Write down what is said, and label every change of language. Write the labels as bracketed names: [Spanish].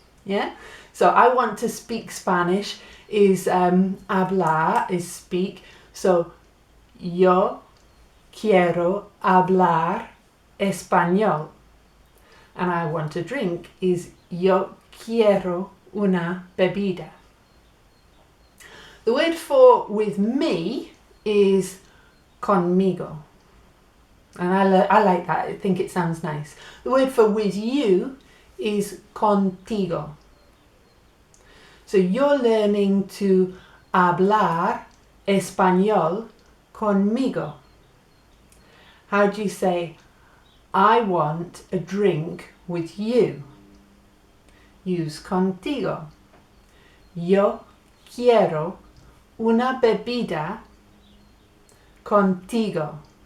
[English] Yeah, so I want to speak Spanish is hablar, is speak. So [Spanish] yo quiero hablar español. [English] And I want to drink is [Spanish] yo quiero una bebida. [English] The word for with me is conmigo. And I like that. I think it sounds nice. The word for with you is contigo. So you're learning to [Spanish] hablar español conmigo. [English] How do you say, I want a drink with you? Use contigo. [Spanish] Yo quiero una bebida contigo.